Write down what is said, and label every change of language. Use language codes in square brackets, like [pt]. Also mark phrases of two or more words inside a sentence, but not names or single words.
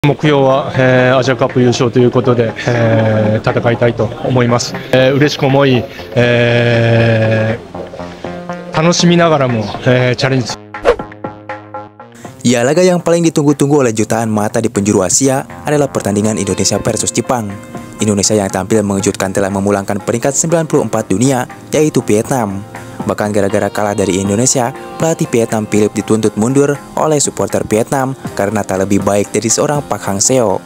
[ja] 目標は、アジアカップ優勝ということで、戦いたいと思います。嬉しく思い、楽しみながらも、チャレンジ。 [id] Ya, laga yang paling ditunggu-tunggu oleh jutaan mata di penjuru Asia adalah pertandingan Indonesia versus Jepang. Indonesia yang tampil mengejutkan telah memulangkan peringkat 94 dunia, yaitu Vietnam. Bahkan gara-gara kalah dari Indonesia, pelatih Vietnam Philip dituntut mundur oleh supporter Vietnam karena tak lebih baik dari seorang Park Hang-seo.